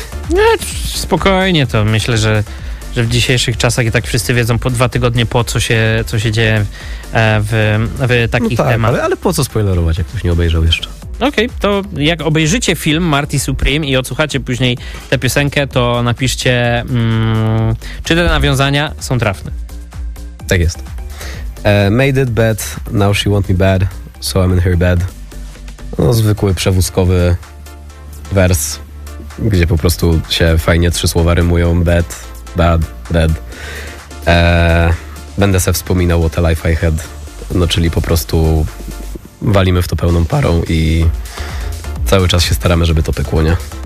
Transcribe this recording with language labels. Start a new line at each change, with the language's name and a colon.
Polish: No, spokojnie, to myślę, że w dzisiejszych czasach i tak wszyscy wiedzą po 2 tygodnie po co się dzieje w takich no tak, temat. Ale po co spoilerować, jak ktoś nie obejrzał jeszcze? Okej, okay, to jak obejrzycie film Marty Supreme i odsłuchacie później tę piosenkę, to napiszcie czy te nawiązania są trafne. Tak jest.
English: Made it bad, now she want me bad, so I'm in her bed.
Polish: No, zwykły przewózkowy wers, gdzie po prostu się fajnie 3 słowa rymują.
English: Bad, bad, bad.
Polish: Będę se wspominał
English: what a life I had.
Polish: No, czyli po prostu walimy w to pełną parą i cały czas się staramy, żeby to pykło, nie?